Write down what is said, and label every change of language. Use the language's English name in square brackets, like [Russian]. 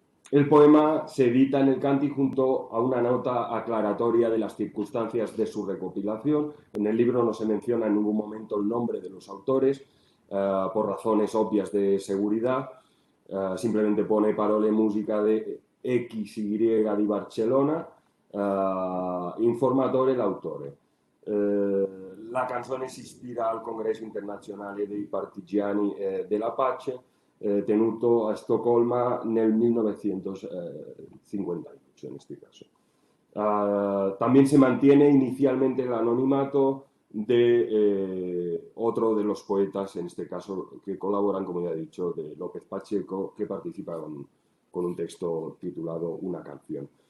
[Spanish] El poema se edita en el Canti junto a una nota aclaratoria de las circunstancias de su recopilación. En el libro no se menciona en ningún momento el nombre de los autores, por razones obvias de seguridad. Simplemente pone [Italian] parole musica de XY di Barcellona, informatore l'autore. La canzone si ispira al Congresso Internazionale dei Partigiani della Pace, tenuto a Stoccolma nel 1958, [Spanish] en este caso. También se mantiene inicialmente el anonimato de otro de los poetas, en este caso, que colaboran, como ya he dicho, de López Pacheco, que participa con un texto titulado Una canción.